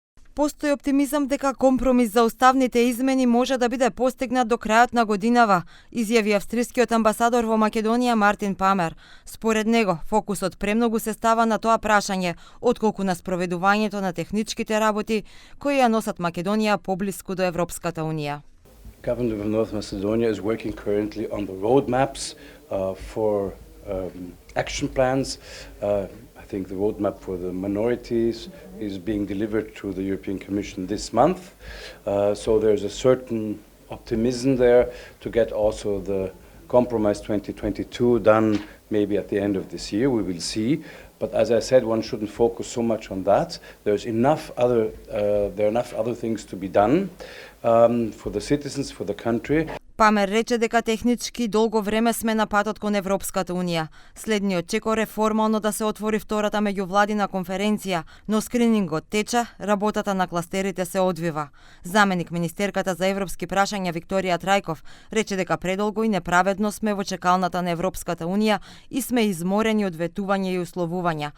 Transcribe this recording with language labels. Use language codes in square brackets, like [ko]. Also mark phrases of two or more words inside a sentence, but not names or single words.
[mk] Постои оптимизам дека компромис за уставните измени може да биде постигнат до крајот на годинава, изјави австрискиот амбасадор во Македонија Мартин Памер. Според него, фокусот премногу се става на тоа прашање, отколку на спроведувањето на техничките работи кои ја носат Македонија поблиску до Европската Унија. [en] Government of North Macedonia is working currently on the roadmaps for action plans. I think the roadmap for the minorities is being delivered to the European Commission this month. So there's a certain optimism there to get also the compromise 2022 done maybe at the end of this year. We will see. But as I said, one shouldn't focus so much on that. There are enough other things to be done for the citizens, for the country. [mk] Памер рече дека технички долго време сме на патот кон Европската Унија. Следниот чекор е формално да се отвори втората меѓувладина конференција, но скринингот тече, работата на кластерите се одвива. Заменик министерката за европски прашања Викторија Трајков рече дека предолго и неправедно сме во чекалната на Европската Унија и сме изморени од ветување и условувања.